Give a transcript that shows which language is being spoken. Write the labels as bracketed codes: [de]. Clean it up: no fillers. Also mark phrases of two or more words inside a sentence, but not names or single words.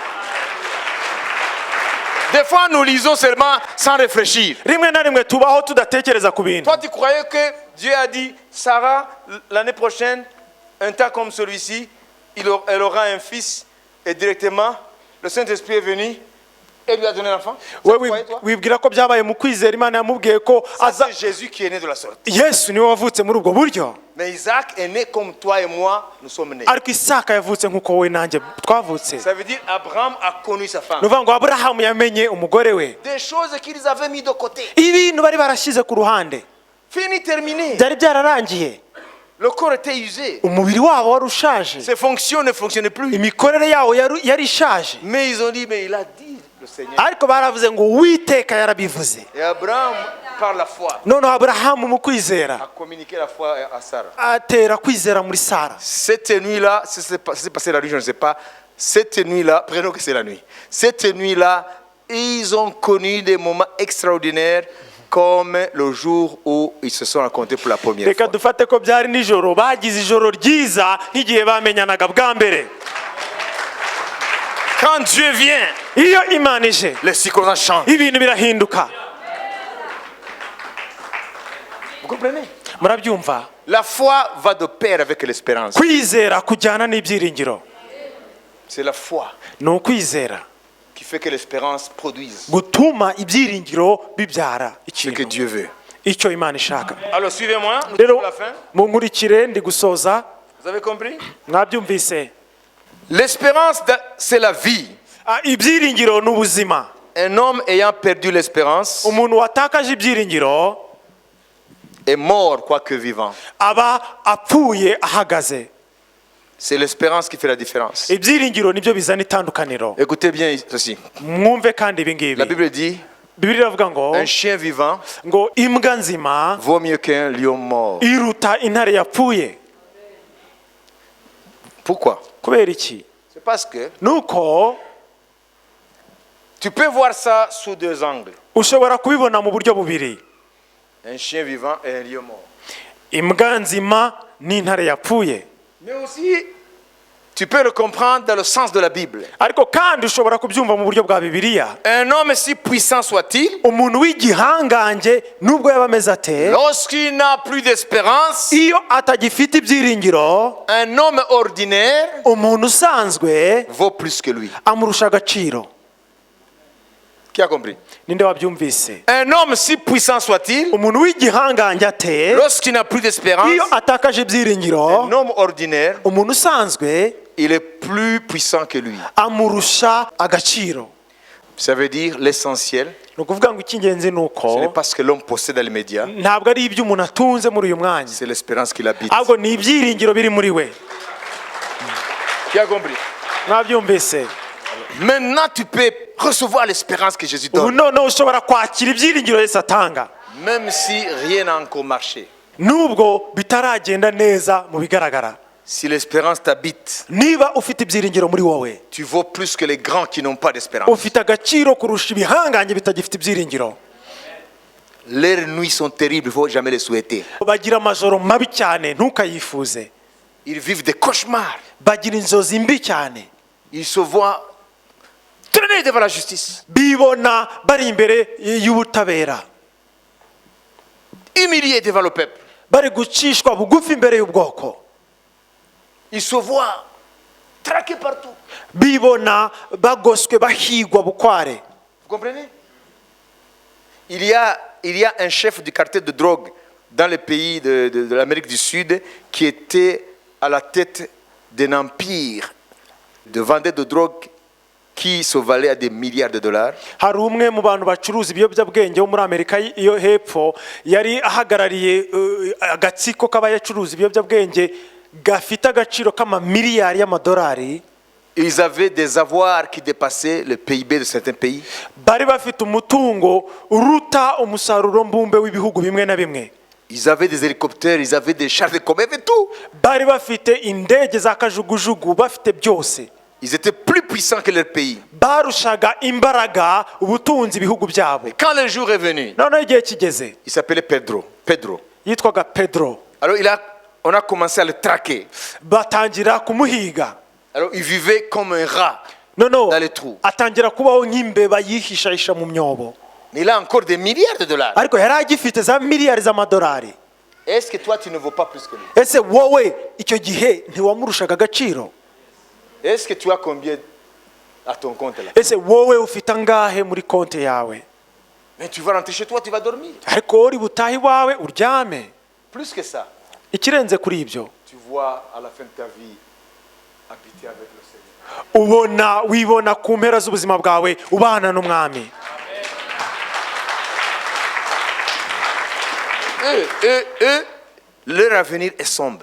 [fr] Des fois, nous lisons seulement sans réfléchir. [rw] rimwe na rimwe tubaho tudatekereza ku bintu. [fr] Toi, tu croyais que Dieu a dit, Sarah, l'année prochaine, un temps comme celui-ci, elle aura un fils et directement, le Saint-Esprit est venu et lui a donné l'enfant. [rw] wibwira ko byabaye mu kwizera Imana yamubwiye ko [fr] C'est Jésus qui est né de la sorte. [rw] Yesu niwe wavutse muri ubwo buryo. [fr] Mais Isaac est né comme toi et moi, nous sommes nés. [rw] ariko Isaka yavutse nk'uko wowe nanjye twavutse. [fr] Ça veut dire Abraham a connu sa femme. [rw] ni ukuvuga ngo Aburahamu yamenye umugore we. [fr] Des choses qu'ils avaient mis de côté. [rw] ibintu bari barashyize ku ruhande [fr] Fini, terminé. [rw] byari byararangiye. [fr] Le corps était usé. [rw] umubiri wabo wari ushaje. [fr] Ses fonctions ne fonctionnaient plus. [rw] imikorere yawo yari ishaje. [fr] Mais ils ont dit, mais il a dit, le Seigneur. [rw] ariko baravuze ngo Uwiteka yarabivuze. [fr] Et Abraham, par la foi, [rw] noneho Aburahamu mu kwizera [fr] a communiqué la foi à Sarah. [rw] atera kwizera muri Sara. [fr] Cette nuit-là, c'est passé la nuit, je ne sais pas. Cette nuit-là, prenons que c'est la nuit. Cette nuit-là, ils ont connu des moments extraordinaires comme le jour où ils se sont rencontrés pour la première reka fois. [rw] dufate ko byari nijoro bagize ijoro ryiza nk'igihe bamenyanaga bwa mbere. [fr] Quand Dieu vient, [rw] iyo Imana ije [fr] les circonstances changent. [rw] ibintu birahinduka. [fr] Vous comprenez? [rw] murabyumva? [fr] La foi va de pair avec l'espérance. [rw] kwizera kujyana n'ibyiringiro. [fr] C'est la foi [rw] ni ukwizera [fr] qui fait que l'espérance produise [rw] gutuma ibyiringiro bibyara [fr] ce que [rw] ikintu [fr] Dieu veut. [rw] icyo Imana ishaka. [fr] Alors suivez-moi, nous Rero sommes à la fin. [rw] munkurikire ndi gusoza. [fr] Vous avez compris? [rw] Mwabyumvise? [fr] L'espérance, c'est la vie. [rw] Ibyiringiro n'ubuzima. [fr] Un homme ayant perdu l'espérance [rw] Umuntu watakaje ibyiringiro [fr] est mort quoique vivant. [rw] aba apfuye ahagaze. [fr] C'est l'espérance qui fait la différence. [rw] Ibyiringiro nibyo bizana itandukaniro. [fr] Écoutez bien ceci. [rw] Mwumve kandi ibi ngibi. [fr] La Bible dit [rw] Bibiliya iravuga ngo [fr] un chien vivant [rw] ngo imbwa nzima [fr] vaut mieux qu'un lion mort. [rw] iruta intare yapfuye. [fr] Pourquoi? [rw] Kubera iki? [fr] C'est parce que [rw] Nuko [fr] tu peux voir ça sous deux angles. [rw] ushobora kubibona mu buryo bubiri. [fr] Un chien vivant et un lion mort. [rw] Imbwa nzima n'intare yapfuye. [fr] Mais aussi, tu peux le comprendre dans le sens de la Bible. [rw] Ariko kandi ushobora kubyumva mu buryo bwa Bibiliya. [fr] Un homme si puissant soit-il, [rw] Umuntu w'igihangange nubwo yaba ameze ate, [fr] lorsqu'il n'a plus d'espérance, [rw] iyo atagifite ibyiringiro, [fr] un homme ordinaire [rw] umuntu usanzwe [fr] vaut plus que lui. [rw] amurusha agaciro. [fr] Qui a compris? [rw] Ninde wabyumvise? [fr] Un homme si puissant soit-il, [rw] Umuntu w'igihangange ate, [fr] lorsqu'il n'a plus d'espérance, [rw] iyo atakaje ibyiringiro, [fr] un homme ordinaire, [rw] umuntu usanzwe [fr] il est plus puissant que lui. [rw] amurusha agaciro. [fr] Ça veut dire l'essentiel, [rw] Ni ukuvuga ngo icy'ingenzi ni [fr] ce n'est uko pas ce que l'homme possède dans les médias, [rw] ntabwo ari ibyo umuntu atunze muri uyu mwanya, [fr] c'est l'espérance qu'il habite. [rw] ahubwo ni ibyiringiro biri muri we. [fr] Qui a compris? [rw] Mwabyumvise? [fr] Maintenant, tu peux recevoir l'espérance que Jésus Ubu donne, [rw] noneho ushobora kwakira ibyiringiro Yesu atanga [fr] même si rien n'a encore marché. [rw] nubwo bitaragenda neza mu bigaragara. [fr] Si l'espérance t'habite, [rw] Niba ufite ibyiringiro muri wowe, [fr] tu vaux plus que les grands qui n'ont pas d'espérance. [rw] ufite agaciro kurusha ibihangange bitagifite ibyiringiro. [fr] Les nuits sont terribles, il ne faut jamais les souhaiter. [rw] Bagira amajoro mabi cyane ntukayifuze. [fr] Ils vivent des cauchemars. [rw] Bagira inzozi mbi cyane. [fr] Ils se voient traîner devant la justice, [rw] Bibona bari imbere y'ubutabera, [fr] humiliés devant le peuple. [rw] bari gucishwa bugufi imbere y'ubwoko. [fr] Ils se voient traqués partout. [rw] Bibona bagoswe bahigwa bukware. [fr] Vous comprenez? Il y a un chef du cartel de drogue dans les pays de l'Amérique du Sud qui était à la tête d'un empire de vendeurs de drogue qui se valait à des milliards de dollars. [rw] Hari umwe mu bantu bacuruza ibiyobyabwenge wo muri Amerika iyo hepfo yari ahagarariye agatsiko k'abayacuruza ibiyobyabwenge gafite agaciro k'amamiliyari y'amadolari. [fr] Ils avaient des avoirs qui dépassaient le PIB de certains pays. [rw] Bari bafite umutungo uruta umusaruro mbumbe w'ibihugu bimwe na bimwe. [fr] Ils avaient des hélicoptères, ils avaient des chars de commerce et tout. [rw] Bari bafite indege za kajugujugu, bafite byose. [fr] Ils étaient plus puissants que leur pays. [rw] Barushaga imbaraga ubutunzi ibihugu byabo. [fr] Et quand le jour est venu, [rw] Noneho igihe kigeze, [fr] il s'appelait Pedro. [rw] yitwaga Pedro. [fr] Alors on a commencé à le traquer. [rw] Batangira kumuhiga. [fr] Alors il vivait comme un rat Noneho dans les trous. [rw] atangira kubaho nk'imbeba yihishahisha mu myobo. [fr] Mais il a encore des milliards de dollars. [rw] Ariko yari agifite za miliyari z'amadolari. [fr] Est-ce que toi tu ne vaux pas plus que lui? [rw] Ese wowe icyo gihe ntiwamurushaga agaciro? [fr] Est-ce que tu as combien à ton compte là? [rw] Ese wowe ufite angahe muri konti yawe? [fr] Mais tu vas rentrer chez toi, tu vas dormir. [rw] Ariko uri butahe iwawe uryame. [fr] Plus que ça, [rw] Ikirenze kuri ibyo, [fr] tu vois à la fin de ta vie habiter avec le Seigneur. [rw] wibona ku mpera z'ubuzima bwawe ubana n'umwami. [fr] Eux, leur avenir est sombre.